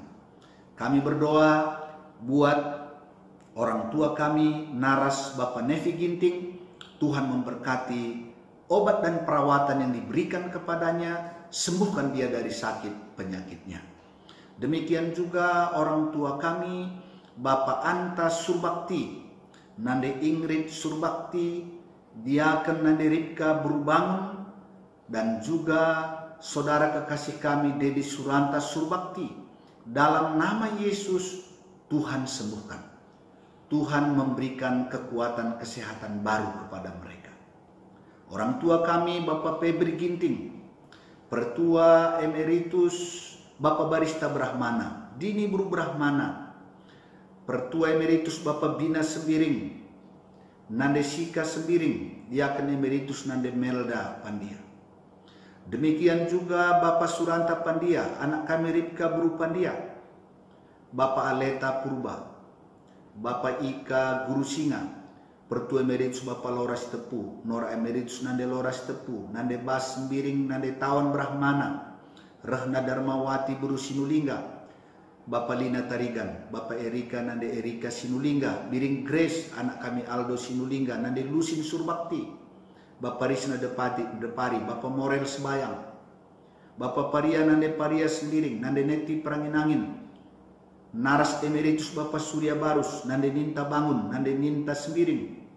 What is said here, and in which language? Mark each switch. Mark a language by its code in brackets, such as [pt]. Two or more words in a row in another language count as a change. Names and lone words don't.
[id] Kami berdoa buat orang tua kami, Naras Bapak Nevi Ginting. Tuhan memberkati obat dan perawatan yang diberikan kepadanya, sembuhkan dia dari sakit penyakitnya. Demikian juga orang tua kami, Bapak Anta Surbakti, Nande Ingrid Surbakti, Diaken Nande Ripka Burbangun, dan juga saudara kekasih kami Dedi Suranta Surbakti. Dalam nama Yesus, Tuhan sembuhkan. Tuhan memberikan kekuatan kesehatan baru kepada mereka. Orang tua kami Bapak Febri Ginting, Pertua Emeritus Bapak Barista Brahmana, Dini Bru Brahmana, Pertua Emeritus Bapak Bina Sembiring, Nande Sika Sembiring, Diaken Emeritus Nande Melda Pandia. Demikian juga Bapak Suranta Pandia, anak kami Ripka Bru Pandia, Bapak Aleta Purba, Bapak Ika Guru Singa, Pertua Emeritus Bapak Loras Tepu, Nora Emeritus Nande Loras Tepu, Nande Bas Sembiring, Nande Tawan Brahmana, Rahna Darmawati Buru Sinulingga, Bapak Lina Tarigan, Bapak Erika Nande Erika Sinulingga, Biring Grace, anak kami Aldo Sinulingga, Nande Lusin Surbakti, Bapak Risna Depari, Bapak Morel Sebayang, Bapak Paria Nande Paria Sembiring, Nande Neti Peranginangin, Naras Emeritus Bapak Surya Barus, Nande Ninta Bangun, Nande Ninta Sembiring.